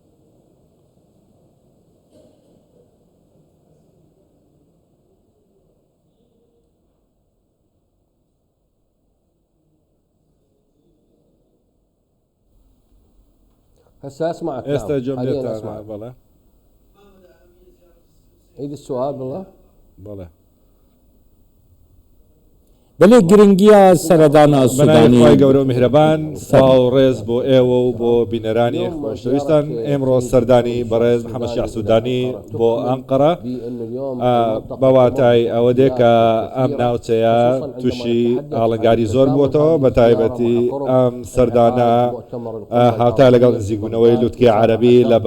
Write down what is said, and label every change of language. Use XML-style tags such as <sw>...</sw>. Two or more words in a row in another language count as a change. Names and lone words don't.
<ar>هسه اسمعك. هسه حاليا اسمعك. بله عيد السؤال بالله. بله</ar> <ku>بله گرنگیا سردانا بنای سودانی</ku> <ckb>خوای گەورە میهرەبان سڵاو و ڕێز بۆ ئێوە و بۆ بینەرانی خۆشەویستان ئێمڕۆ سەردانی بەڕێز محەممەد شیع سوودانی بۆ ئەنقەرە بەواتای ئەوە دێ کە ئەم ناوچەیە تووشی ئاڵنگاری زۆر بووەتەوە بە تایبەتی ئەم سەردانە هاوتا لەگەڵ نزیکبوونەوەی لوتکەی عەرەبی لە</ckb>